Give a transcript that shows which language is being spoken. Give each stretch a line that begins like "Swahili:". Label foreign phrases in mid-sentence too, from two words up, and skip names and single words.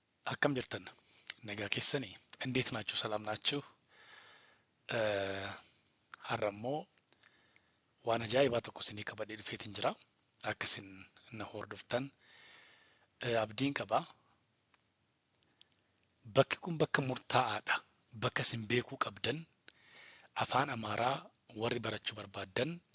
Oromo: akkam jirtan nagaa keessanii
Amharic: እንዴት ናችሁ ሰላም ናችሁ
Oromo: harrammoo waan ajaa'ibaa tokko isinii qabadhee dhufeetiin jira akka isin na hordoftan abdiin qaba bakki kun bakka murtaa'aadha bakka isin beekuu qabdan afaan amaaraa warri barachuu barbaadan